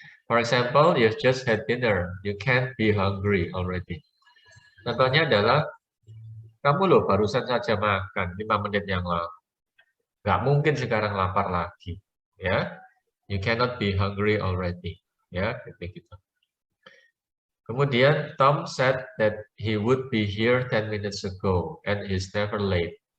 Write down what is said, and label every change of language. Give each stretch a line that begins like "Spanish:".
English: For example, you've just had dinner. You can't be hungry already.
Indonesian: Contohnya adalah, kamu loh barusan saja makan 5 menit yang lalu. Nggak mungkin sekarang lapar lagi.
English: Ya, you cannot be hungry already.
Indonesian: Ya, gitu.
English: Kemudian Tom said that he would be here 10 minutes ago and he's never late.